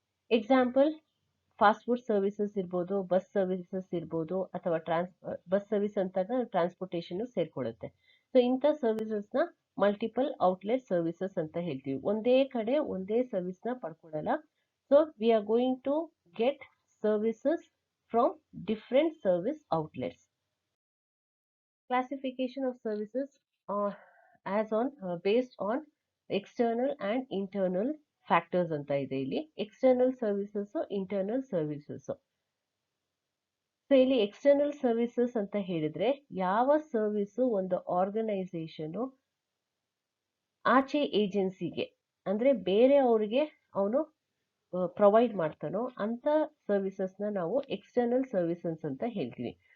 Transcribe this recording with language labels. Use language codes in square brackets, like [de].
[kn] Example fast food services ಇರ್ಬೋದು, bus services ಇರ್ಬೋದು, ಅಥವಾ ಬಸ್ ಸರ್ವಿಸ್ ಅಂತಾಗ ಟ್ರಾನ್ಸ್ಪೋರ್ಟೇಷನ್ ಸೇರ್ಕೊಳ್ಳುತ್ತೆ. ಸೊ ಇಂಥ ಸರ್ವಿಸಸ್ನ ಮಲ್ಟಿಪಲ್ ಔಟ್ಲೆಟ್ ಸರ್ವಿಸಸ್ ಅಂತ ಹೇಳ್ತೀವಿ. ಒಂದೇ ಕಡೆ ಒಂದೇ ಸರ್ವಿಸ್ನ ಪಡ್ಕೊಳ್ಳಲ್ಲ. [en] So we are going to get services from different service outlets. Classification of services as on based on external and internal factors [kn] ಅಂತ ಇದೆ ಇಲ್ಲಿ. External services, internal services. So ಇಲ್ಲಿ ಎಕ್ಸ್ಟರ್ನಲ್ ಸರ್ವಿಸಸ್ ಅಂತ ಹೇಳಿದ್ರೆ ಯಾವ ಸರ್ವಿಸು ಒಂದು ಆರ್ಗನೈಸೇಷನ್ ಆಚೆ ಏಜೆನ್ಸಿಗೆ ಅಂದ್ರೆ ಬೇರೆ ಅವ್ರಿಗೆ ಅವನು ಪ್ರೊವೈಡ್ ಮಾಡ್ತಾನೋ ಅಂತ ಸರ್ವಿಸಸ್ನ ನಾವು ಎಕ್ಸ್ಟರ್ನಲ್ ಸರ್ವಿಸಸ್ ಅಂತ ಹೇಳ್ತೀವಿ.